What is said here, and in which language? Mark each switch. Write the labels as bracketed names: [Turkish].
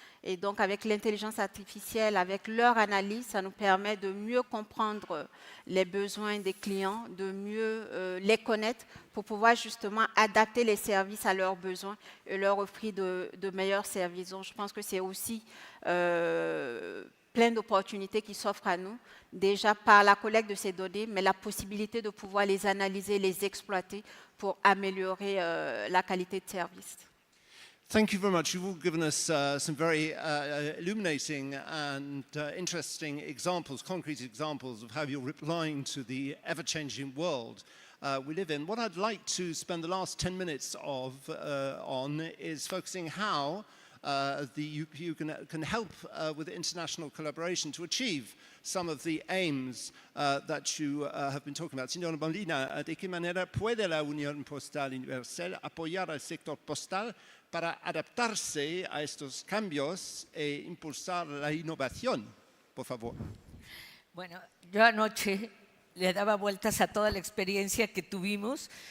[French] Et donc, avec l'intelligence artificielle, avec leur analyse, ça nous permet de mieux comprendre les besoins des clients, de mieux les connaître pour pouvoir justement adapter les services à leurs besoins et leur offrir de meilleurs services. Donc, je pense que c'est aussi plein d'opportunités qui s'offrent à nous, déjà par la collecte de ces données, mais la possibilité de pouvoir les analyser, les exploiter pour améliorer la qualité de service. [English] Thank you very much. You've all given us some very illuminating and interesting examples, concrete examples of how you're replying to the ever-changing world we live in. What I'd like to spend the last 10 minutes on is focusing how the UPU can help with international collaboration to achieve some of the aims that you have been talking about. [Spanish] Signor Molina, ¿de qué manera puede la Unión Postal Universal apoyar al sector postal para adaptarse a estos cambios e impulsar la innovación? Por favor. Bueno, yo anoche le daba vueltas a toda la experiencia que tuvimos.